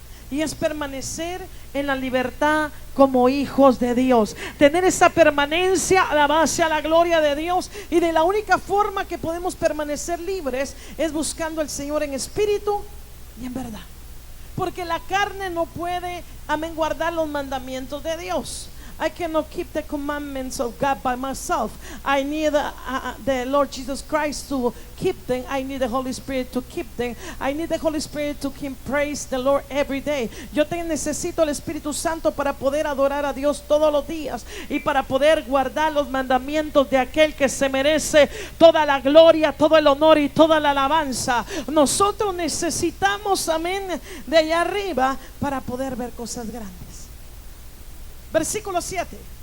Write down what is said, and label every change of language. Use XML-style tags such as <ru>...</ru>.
<es>y es permanecer en la libertad como hijos de Dios, tener esa permanencia a la base, a la gloria de Dios. Y de la única forma que podemos permanecer libres es buscando al Señor en espíritu y en verdad, porque la carne no puede, amén, guardar los mandamientos de Dios.</es> <en>I cannot keep the commandments of God by myself. I need the Lord Jesus Christ to keep them. I need the Holy Spirit to keep them. I need the Holy Spirit to keep praise the Lord every day.</en> <es>Yo necesito el Espíritu Santo para poder adorar a Dios todos los días y para poder guardar los mandamientos de aquel que se merece toda la gloria, todo el honor y toda la alabanza. Nosotros necesitamos, amén, de allá arriba para poder ver cosas grandes. Versículo 7.</es>